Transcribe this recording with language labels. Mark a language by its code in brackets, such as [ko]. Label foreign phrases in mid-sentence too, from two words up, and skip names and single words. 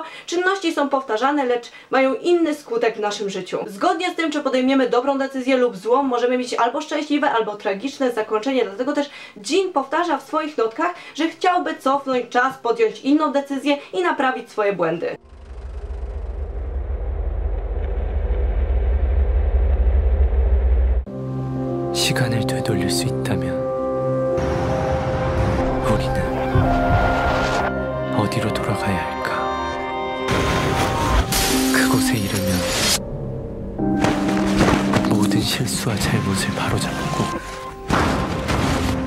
[pl] Czynności są powtarzane, lecz mają inny skutek w naszym życiu. Zgodnie z tym, czy podejmiemy dobrą decyzję lub złą, możemy mieć albo szczęśliwe, albo tragiczne zakończenie. Dlatego też Jin powtarza w swoich notkach, że chciałby cofnąć czas, podjąć inną decyzję i naprawić swoje błędy. [ko] 시간을 되돌릴 수 있다면 우리는 어디로 돌아가야 할까? 그곳에 이르면 모든 실수와 잘못을 바로잡고